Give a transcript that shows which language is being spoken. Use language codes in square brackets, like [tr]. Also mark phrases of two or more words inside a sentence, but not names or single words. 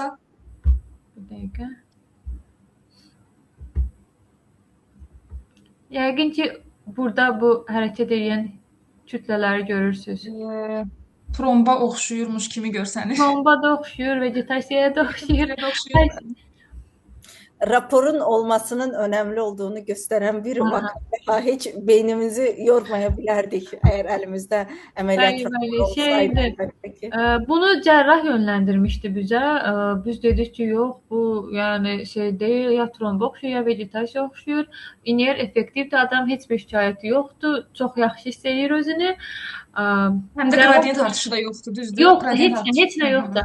[az] Bir dəqiqə. Yəqin ki, burada bu hərəkət edən kütlələri görürsünüz. Tromba oxşuyurmuş kimi görsənir. Tromba da oxşuyur, vegetasiyaya da oxşuyur. [tr] Raporun olmasının önemli olduğunu gösteren bir vaka hiç beynimizi yormaya bilərdik eğer elimizde ameliyat raporu olsaydı. [az] Bunu cərrah yönləndirmişdi bizə. Biz dedik ki, yox, bu yəni şey deyil, ya tromba oxşuyur, ya vegetasiya oxşuyur. İniyer effektivdir, adam heç bir şikayəti yoxdur, çox yaxşı hiss edir özünü. Həm də qradiyent artışı da yoxdur, düzdür? Yox, heç nə yoxdur.